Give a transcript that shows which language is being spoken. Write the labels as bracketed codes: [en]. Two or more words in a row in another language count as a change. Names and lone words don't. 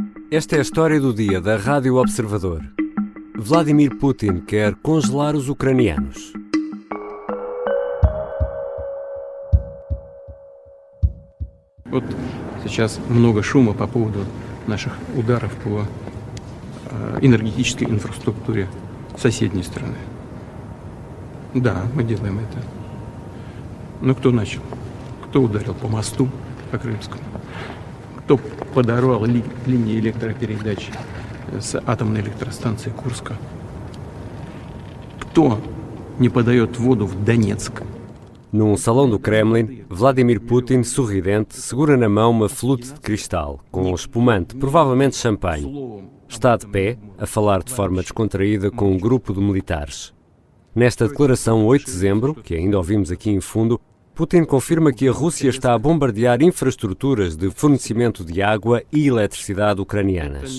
[pt] Esta é a história do dia da Rádio Observador. Vladimir Putin quer congelar os ucranianos. [ru] Вот сейчас много шума по поводу наших ударов по энергетической инфраструктуре соседней страны. Да, мы делаем это. Но кто начал? Кто ударил по мосту, по Крымскому? Кто подорвал линии электропередач с атомной электростанции Курска? Кто не подает воду в Донецк? [pt] Num salão do Kremlin, Vladimir Putin, sorridente, segura na mão uma flute de cristal, com espumante, provavelmente champanhe. Está de pé, a falar de forma descontraída com um grupo de militares. Nesta declaração 8 de dezembro, que ainda ouvimos aqui em fundo, Putin confirma que a Rússia está a bombardear infraestruturas de fornecimento de água e eletricidade ucranianas.